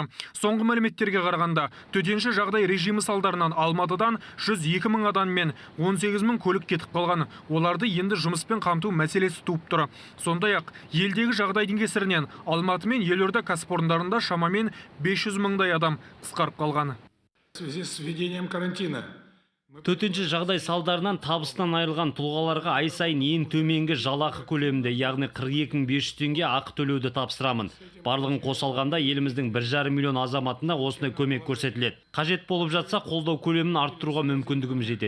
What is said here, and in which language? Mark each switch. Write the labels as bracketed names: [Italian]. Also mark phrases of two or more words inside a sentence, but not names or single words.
[Kazakh] Соңғы мәліметтерге қарағанда, төтенше жағдай режимі салдарынан Алматыдан 102 мың адам мен 18 мың көлік кетіп қалған. Оларды енді жұмыспен қамту мәселесі туып тұр. Сондай-ақ, елдегі жағдайдың кесірінен Алматы мен елорда кәсіпорындарында шамамен 500 мыңдай адам қысқарып қалған. [Russian] В связи с введением карантина [Kazakh] Төтенше жағдай салдарынан табысынан айырылған тұлғаларға ай сайын ең төменгі жалақы көлемінде, яғни 42 500 теңге ақы төлеуді тапсырамын. Барлығын қоса алғанда еліміздің 1,5 миллион азаматына осындай көмек көрсетіледі. Қажет болып жатса, қолдау көлемін арттыруға мүмкіндігім жетеді.